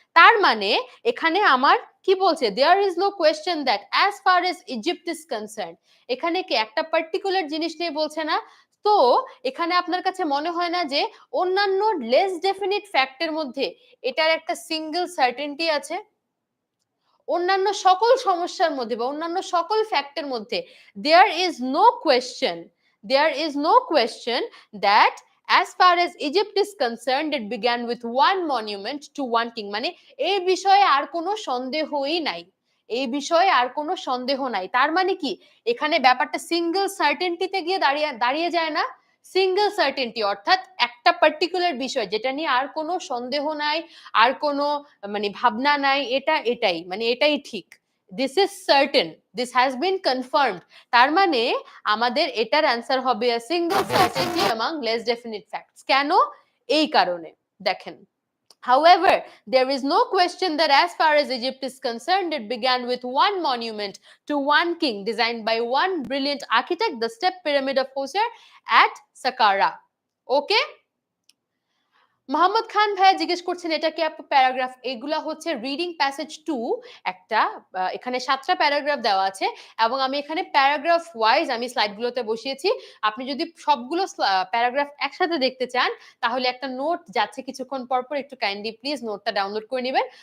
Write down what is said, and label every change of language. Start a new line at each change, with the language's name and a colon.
Bangla: তার মানে এখানে আমার কি বলছে,
English: there is no question that as far as Egypt is concerned,
Bangla: এখানে কি একটা পার্টিকুলার জিনিস নিয়ে বলছে না। তো এখানে আপনার কাছে মনে হয় না যে অন্যান্য লেস ডেফিনিট ফ্যাক্টের মধ্যে এটার একটা সিঙ্গেল সার্টেনটি আছে? অন্যান্য সকল সমস্যার মধ্যে বা অন্যান্য সকল ফ্যাক্টের মধ্যে
English: there is no question, there is no question that as far as Egypt is concerned it began with one monument to one king,
Bangla: মানে এই বিষয়ে আর কোনো সন্দেহই নাই, এই বিষয়ে আর কোনো সন্দেহ নাই। তার মানে কি এখানে ব্যাপারটা সিঙ্গেল সার্টেনটিতে গিয়ে দাঁড়িয়ে যায় না? সিঙ্গেল সার্টেনটি অর্থাৎ একটা পার্টিকুলার বিষয় যেটা নিয়ে আর কোনো সন্দেহ নাই, আর কোনো মানে ভাবনা নাই, এটাই মানে এটাই ঠিক,
English: This is certain, this has been confirmed.
Bangla: তার মানে আমাদের এটার অ্যান্সার হবে
English: a single certainty among less definite facts।
Bangla: কেন? এই কারণে দেখেন,
English: however there is no question that as far as Egypt is concerned it began with one monument to one king designed by one brilliant architect, the step pyramid of Hosir at Saqqara।
Bangla: ওকে, মোহাম্মদ খান ভাইয়া জিজ্ঞেস করছেন এটা কি আপু paragraph? এগুলা হচ্ছে reading passage 2, একটা এখানে 7টা প্যারাগ্রাফ দেওয়া আছে এবং আমি এখানে প্যারাগ্রাফ ওয়াইজ আমি স্লাইডগুলোতে বসিয়েছি। আপনি যদি সবগুলো প্যারাগ্রাফ একসাথে দেখতে চান তাহলে একটা নোট যাচ্ছে কিছুক্ষণ পর পর, একটু কাইন্ডলি প্লিজ নোটটা ডাউনলোড করে নেবেন।